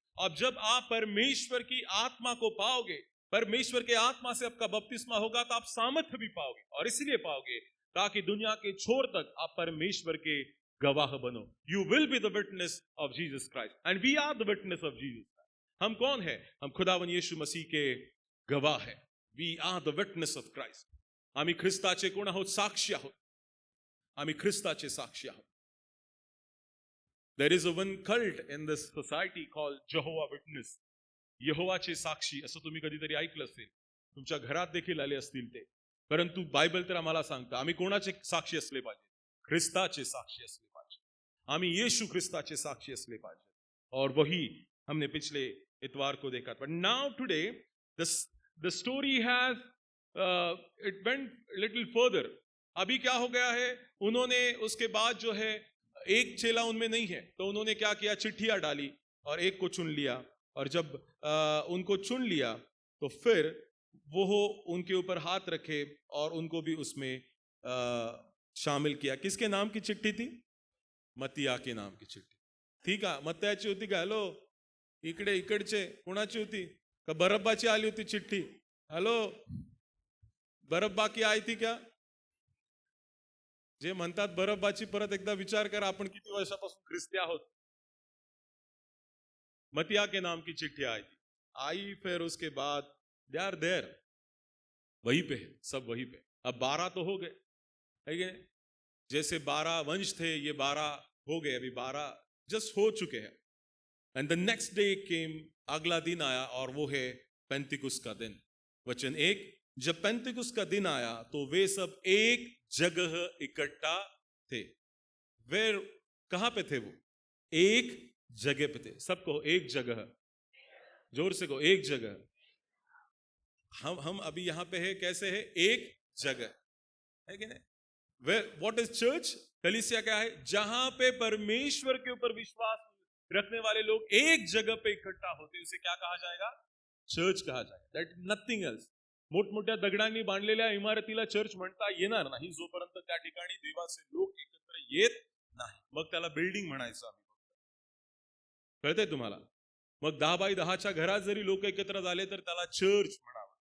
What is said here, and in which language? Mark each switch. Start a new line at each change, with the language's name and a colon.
Hindi: अब जब आप परमेश्वर की आत्मा को पाओगे, परमेश्वर के आत्मा से आपका बपतिस्मा होगा, तो आप सामर्थ्य भी पाओगे, और इसलिए पाओगे ताकि दुनिया के छोर तक आप परमेश्वर के गवाह बनो।
English: You will be the witness of Jesus Christ and we are the witness of Jesus Christ.
Hindi: हम कौन है? हम खुदावन यीशु मसीह के गवाह है।
English: We are the witness of Christ.
Marathi: आम्ही ख्रिस्ताचे कोण आहोत? साक्षी आहोत। आम्ही ख्रिस्ताचे साक्षी आहोत.
English: There is a one cult in this society called Jehovah Witness.
Marathi: यहोवाचे साक्षी असं तुम्ही कधीतरी ऐकलं असेल, तुमच्या घरात देखील आले असतील ते. परंतु बायबल तर आम्हाला सांगतं आम्ही कोणाचे साक्षी असले पाहिजे? ख्रिस्ताचे साक्षी असले पाहिजे. आम्ही यीशु ख्रिस्ताचे साक्षी असले पाहिजे.
Hindi: और वही हमने पिछले इतवार को देखा.
English: But now today the story has it went little further.
Hindi: अभी क्या हो गया है, उन्होंने उसके बाद जो है एक चेला उनमें नहीं है, तो उन्होंने क्या किया, चिट्ठियां डाली और एक को चुन लिया. और जब उनको चुन लिया तो फिर वो उनके ऊपर हाथ रखे और उनको भी उसमें शामिल किया. किसके नाम की चिट्ठी थी? मत्तिया के नाम की चिट्ठी.
Marathi: ठीक आहे, मत्त्याची होती का? हॅलो, इकडचे कोणाची होती? का बरब्बाची आली होती चिट्ठी?
Hindi: हॅलो, बरब्बा की आई थी क्या?
Marathi: जे म्हणतात बरब्बाची, परत एकदा विचार करा आपण किती वर्षापासून ख्रिस्ती आहोत.
Hindi: मतिया के नाम की चिट्ठी आई थी. आई फिर उसके बाद
English: they are there,
Hindi: वहीं पे है, सब वहीं पे. अब 12 तो हो गए, है कि नहीं? जैसे 12 वंश थे, ये 12 हो गए, अभी 12 जस्ट हो चुके हैं.
English: and the next day came,
Hindi: अगला दिन आया और वो है पेंतिकुस्त का दिन. वचन 1, जब पेंतिकुस्त का दिन आया तो वे सब एक जगह इकट्ठा थे. वेर, कहां पे थे वो? एक जगह पे थे. सबको एक जगह, जोर से को, एक जगह. हम अभी यहां पे है, कैसे है? एक जगह, है कि नहीं?
English: Where, what is church?
Hindi: कलीसिया क्या है? जहां पे परमेश्वर के ऊपर विश्वास रखने वाले लोग एक जगह पे इकट्ठा होते, उसे क्या कहा जाएगा? चर्च कहा जाएगा.
English: That nothing else.
Marathi: मोठमोठ्या दगडांनी बांधलेल्या इमारतीला चर्च म्हणता येणार नाही जोपर्यंत त्या ठिकाणी देवाचे लोक एकत्र येत नाही. मग त्याला बिल्डिंग म्हणायचं आम्ही. कळतंय तुम्हाला? मग 10 बाय 10च्या घरात जरी लोक एकत्र झाले तर त्याला चर्च म्हणावं.